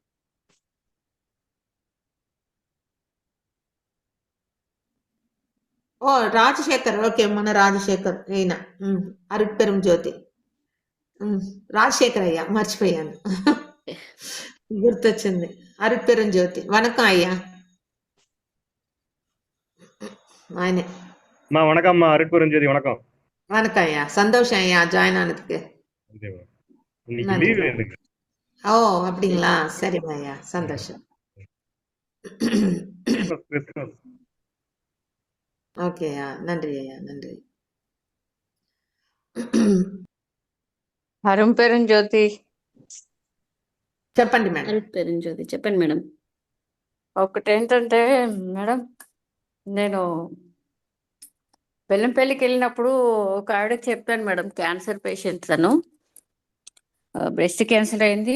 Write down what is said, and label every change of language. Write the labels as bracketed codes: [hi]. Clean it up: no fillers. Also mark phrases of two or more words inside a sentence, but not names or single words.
[te] ఓ రాజశేఖర్, ఓకే, మన రాజశేఖర్ ఈయన. అరుట్పెరం జ్యోతి. రాజశేఖర్ అయ్యా, మర్చిపోయాను. గుర్తొచ్చింది. అరుట్పెరం జ్యోతి. [ta] வணக்கம் ஐயா. [te] ఆయనే. [ta] வணக்கம்மா அருட்பெரும் ஜோதி வணக்கம். வணக்கம் ஐயா, சந்தோஷம் ஐயா ஜாயின் ஆனதுக்கு. இன்னைக்கு நன்றி. லீவு எனக்கு. ஓ அப்படிங்களா, சரிம்மா ஐயா, சந்தோஷம். கிறிஸ்மஸ். ஓகே ஐயா, நன்றி ஐயா, நன்றி. [te] హరింపేరం జ్యోతి. చెప్పండి మేడం. అరుట్పెరం జ్యోతి చెప్పండి మేడం. ఒకటేంటంటే మేడం, నేను బెల్లంపల్లికి వెళ్ళినప్పుడు ఒక ఆవిడకి చెప్పాను మేడం, క్యాన్సర్ పేషెంట్ తను, బ్రెస్ట్ క్యాన్సర్ అయింది.